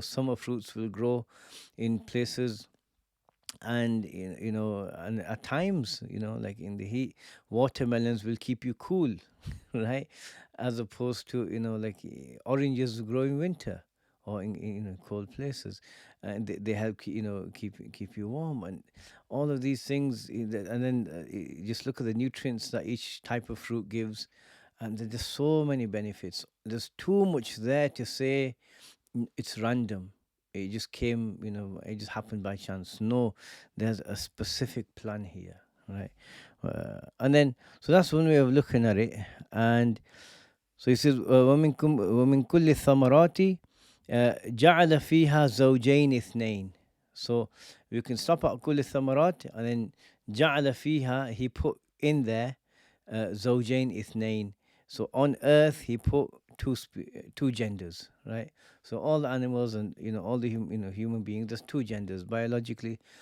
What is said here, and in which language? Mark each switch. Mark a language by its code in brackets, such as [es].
[en] Summer fruits will grow in places, and and at times, like in the heat, watermelons will keep you cool, right, as opposed to like oranges grow in winter or in cold places, and they help keep you warm, and all of these things, and then just look at the nutrients that each type of fruit gives, and there's just so many benefits. There's too much there to say it's random. It just came, it just happened by chance. No, there's a specific plan here, right? And then, so that's one way of looking at it. And so he says, [ar] وَمِن كُلِّ الثَّمَرَاتِ جَعَلَ فِيهَا زَوْجَيْنِ اثْنَيْنِ. [en] So you can stop at [ar] كُلِّ الثَّمَرَاتِ, [en] and then [ar] جَعَلَ فِيهَا, [en] he put in there [ar] زَوْجَيْنِ اثْنَيْنِ. [en] So on earth, he put two genders, right? So all the animals and all the human beings, there's two genders biologically.